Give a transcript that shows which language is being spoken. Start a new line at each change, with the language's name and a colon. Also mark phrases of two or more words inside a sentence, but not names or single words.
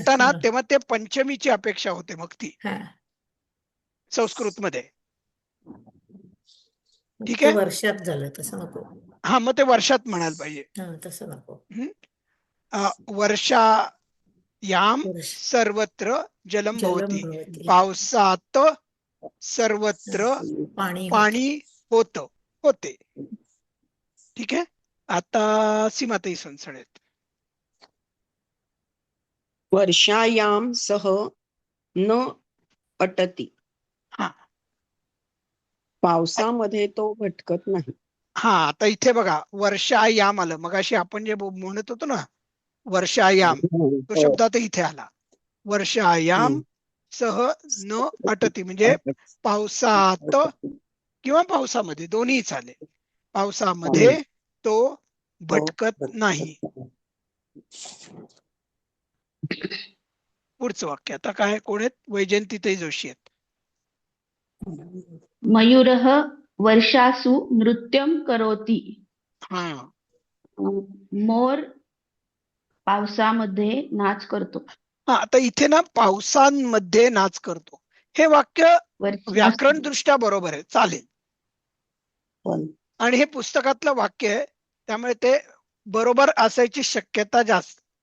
Marathi: म्हणता ना, तेव्हा ते पंचमीची अपेक्षा होते मग ती हा संस्कृत मध्ये. ठीक ते आहे. वर्षात झालं तसं नको. हा, मग ते वर्षात म्हणायला पाहिजे. हा तसं नको.
Sanskrit: वर्षायाम वर्ष सर्वत्र जलम जलम भवति. भवति.
Marathi: पावसात सर्वत्र पाणी होतं. पाणी होते. ठीक आहे. आता सीमाताई सणसणेत.
Sanskrit: वर्षायाम सह न अटती.
Marathi: हा पावसामध्ये तो भटकत नाही. हा, आता इथे बघा, वर्षायाम आलं. मगाशी आपण जे म्हणत होतो ना, वर्षायाम, तो शब्दात इथे आला.
Sanskrit: वर्षायाम सह न अटती
Marathi: म्हणजे पावसात किंवा पावसामध्ये, दोन्ही चालेल. पावसामध्ये तो भटकत नाही. पुढचं वाक्य आता काय? कोण आहेत? वैजयंतीताई जोशी आहेत.
Sanskrit: मयूरः वर्षासु नृत्यं करोति.
Marathi: हा, मोर पावसामध्ये नाच करतो. हा, आता इथे ना पावसांमध्ये नाच करतो, हे वाक्य व्याकरण दृष्ट्या बरोबर आहे, चालेल. पण आणि हे पुस्तकातलं वाक्य आहे, त्यामुळे ते बरोबर असायची शक्यता जास्त.